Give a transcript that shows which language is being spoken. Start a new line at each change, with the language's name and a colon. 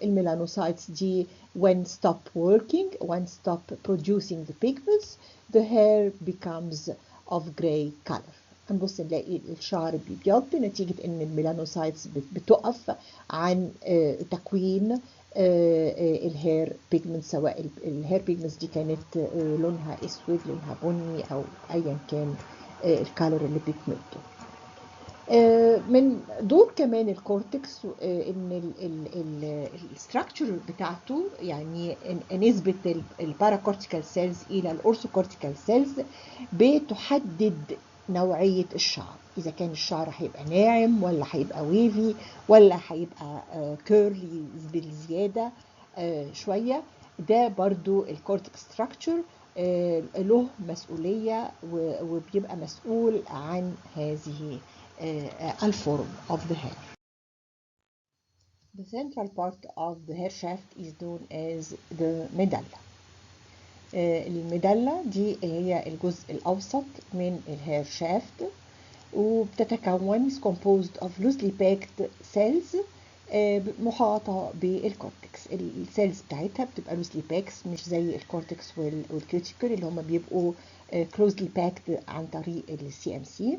English: الميلانوسايتس دي when stop working, when stop producing the pigments, the hair becomes of gray color.
Arabic: هنبص نلاقي الشعر بيبيض نتيجة ان الميلانوسايتس بتقف عن تكوين الهير بيجمنت، سواء الهير بيجمنتس دي كانت لونها اسود، لونها بني، او ايا كان الكالر اللي بيجمنته. من دور كمان الكورتكس ان الستراكشر بتاعته، يعني نسبة الباراكورتيكال سيلز الى الاورثوكورتيكال سيلز بتحدد نوعية الشعر، اذا كان الشعر هيبقى ناعم ولا هيبقى ويفي ولا هيبقى كيرلي بالزيادة شوية. ده برضو الكورتكس ستراكشر له مسؤولية وبيبقى مسؤول عن هذه الفورم
English: of the hair. The central part of the hair shaft is known as the medulla.
Arabic: الميدالا دي هي الجزء الأوسط من الهير شافت، وبتتكون
English: composed of loosely packed cells
Arabic: محاطة بالكورتكس. السيلز بتاعتها بتبقى loosely packed، مش زي الكورتكس والكيوتيكل اللي هم بيبقوا closely packed عن طريق CMC.